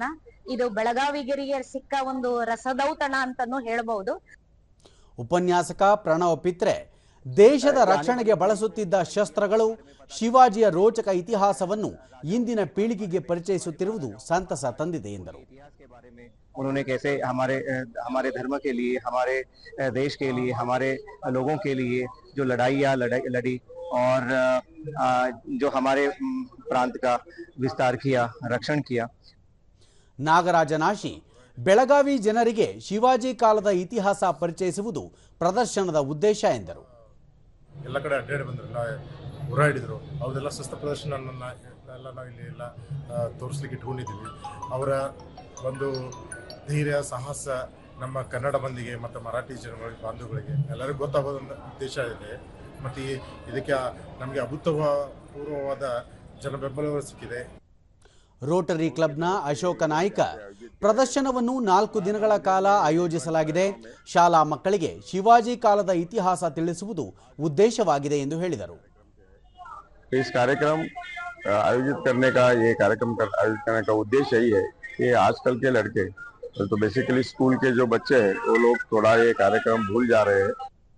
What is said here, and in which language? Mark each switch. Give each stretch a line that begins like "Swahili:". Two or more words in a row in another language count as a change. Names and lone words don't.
Kannada: ಇದು ಬೆಳಗಾವಿಗರಿಗೆ ಸಿಕ್ಕ ಒಂದು ರಸದೌತಣ ಅಂತಾನೂ ಹೇಳಬಹುದು. ಉಪನ್ಯಾಸಕ ಪ್ರಣವ್ ಪಿತ್ರೆ ದೇಶದ ರಕ್ಷಣೆಗೆ ಬಳಸುತ್ತಿದ್ದ ಶಸ್ತ್ರಗಳು, ಶಿವಾಜಿಯ ರೋಚಕ ಇತಿಹಾಸವನ್ನು ಇಂದಿನ ಪೀಳಿಗೆಗೆ ಪರಿಚಯಿಸುತ್ತಿರುವುದು ಸಂತಸ ತಂದಿದೆ ಎಂದರು.
Hindi: उन्होंने कैसे हमारे धर्म के लिए, हमारे देश के लिए, हमारे लोगों के लिए जो लड़ाइयाँ लड़ी और जो हमारे प्रांत का विस्तार किया, रक्षण किया.
Kannada: ನಾಗರಾಜನಾಶಿ ಬೆಳಗಾವಿ ಜನರಿಗೆ ಶಿವಾಜಿ ಕಾಲದ ಇತಿಹಾಸ ಪರಿಚಯಿಸುವುದು ಪ್ರದರ್ಶನದ ಉದ್ದೇಶ ಎಂದರು. ಎಲ್ಲ ಕಡೆ ಅಡ್ಡಾಡಿ ಬಂದ್ರಲ್ಲ, ಹೋರಾಡಿದ್ರು, ಅವರೆಲ್ಲ ಶಸ್ತ್ರ ಪ್ರದರ್ಶನ ಎಲ್ಲ ನಾವು ಇಲ್ಲಿ ಎಲ್ಲ ತೋರಿಸ್ಲಿಕ್ಕೆ ಇಟ್ಕೊಂಡಿದ್ದೀವಿ. ಅವರ ಒಂದು ಧೈರ್ಯ, ಸಾಹಸ ನಮ್ಮ ಕನ್ನಡ ಮಂದಿಗೆ ಮತ್ತು ಮರಾಠಿ ಜನಗಳಿಗೆ, ಬಾಂಧವಗಳಿಗೆ ಎಲ್ಲರಿಗೂ ಗೊತ್ತಾಗೋದೊಂದು ಉದ್ದೇಶ ಇದೆ. ಮತ್ತು ಇದಕ್ಕೆ ನಮಗೆ ಅಭೂತಪೂರ್ವವಾದ ಜನ ಬೆಂಬಲ ಸಿಕ್ಕಿದೆ. ರೋಟರಿ ಕ್ಲಬ್ನ ಅಶೋಕ ನಾಯ್ಕ ಪ್ರದರ್ಶನವನ್ನು 4 ದಿನಗಳ ಕಾಲ ಆಯೋಜಿಸಲಾಗಿದೆ. ಶಾಲಾ ಮಕ್ಕಳಿಗೆ ಶಿವಾಜಿ ಕಾಲದ ಇತಿಹಾಸ ತಿಳಿಸುವುದು ಉದ್ದೇಶವಾಗಿದೆ ಎಂದು ಹೇಳಿದರು.
Hindi: इस कार्यक्रम आयोजित करने का आयोजित करने का उद्देश्य यही है कि आजकल के लड़के तो बेसिकली स्कूल के जो बच्चे हैं वो लोग थोड़ा ये कार्यक्रम भूल जा रहे हैं.